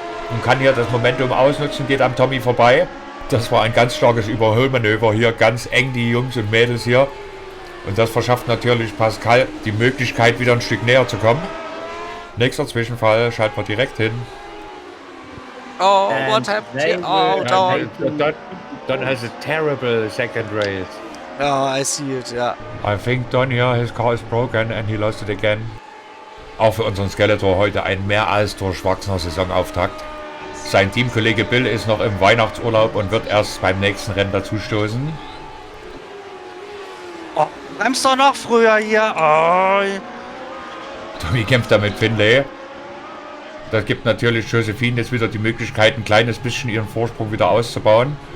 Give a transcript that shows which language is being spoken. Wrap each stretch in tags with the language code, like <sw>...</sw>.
<de>Und kann hier das Momentum ausnutzen, geht am Tommy vorbei. Das war ein ganz starkes Überholmanöver hier, ganz eng die Jungs und Mädels hier. Und das verschafft natürlich Pascal die Möglichkeit, wieder ein Stück näher zu kommen. Nächster Zwischenfall, schalten wir direkt hin.</de> <en>Oh, what happened here? Oh, Don has a terrible second race. Oh, I see it, yeah. I think Don here, his car is broken and he lost it again.</en> <de>Auch für unseren Skeletor heute ein mehr als durchwachsener Saisonauftakt. Sein Teamkollege Bill ist noch im Weihnachtsurlaub und wird erst beim nächsten Rennen dazustoßen. Oh, bremst doch noch früher hier. Oh. Tommy kämpft da mit Finlay. Das gibt natürlich Josephine jetzt wieder die Möglichkeit, ein kleines bisschen ihren Vorsprung wieder auszubauen.</de>